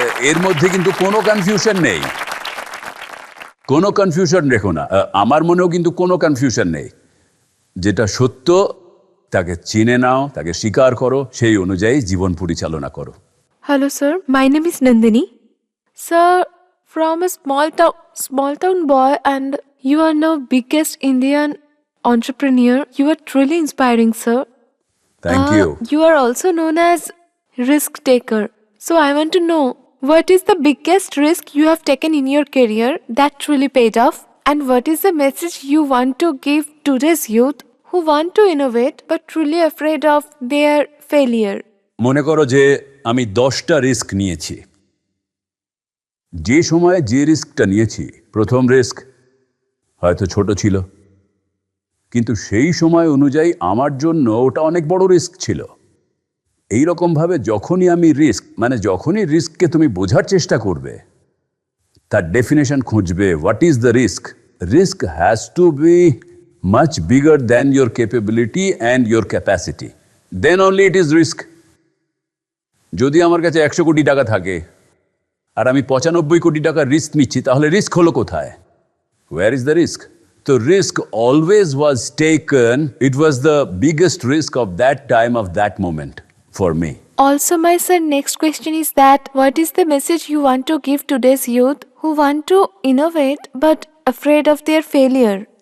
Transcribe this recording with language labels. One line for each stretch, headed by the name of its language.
Bangla: এর মধ্যে কিন্তু কোনো কনফিউশন নেই, কোনো কনফিউশন রেখো না। আমার মনেও কিন্তু কোনো কনফিউশন নেই। যেটা সত্য তাকে চিনে নাও, তাকে স্বীকার করো, সেই অনুযায়ী জীবন পরিচালনা করো।
English: Hello, sir. My name is Nandini. Sir, from a small town boy, and you are now biggest Indian entrepreneur. You are truly inspiring, sir. Thank you. You are also known as risk taker. So I want to know, what is the biggest risk you have taken in your career that truly paid off? And what is the message you want to give today's youth who want to innovate but truly afraid of their failure?
Bangla: মনে করো যে আমি 10টা risk নিয়েছি। যে সময়ে যে রিস্কটা নিয়েছি, প্রথম রিস্ক হয়তো ছোট ছিল, কিন্তু সেই সময় অনুযায়ী আমার জন্য ওটা অনেক বড় রিস্ক ছিল। এই রকমভাবে যখনই আমি যখনই রিস্ককে তুমি বোঝার চেষ্টা করবে, তার ডেফিনেশন খুঁজবে,
English: What is the risk? Risk has to be much bigger than your capability and your capacity, then only it is risk.
Bangla: যদি আমার কাছে 100 কোটি টাকা থাকে আর আমি 95 কোটি টাকার রিস্ক নিচ্ছি, তাহলে রিস্ক হলো কোথায়?
English: Where is the risk? তো risk always was taken, it was the biggest risk of that time, of that moment for me. Also, my sir, next question is that what is the message you want to give today's youth who want to innovate but afraid of their failure?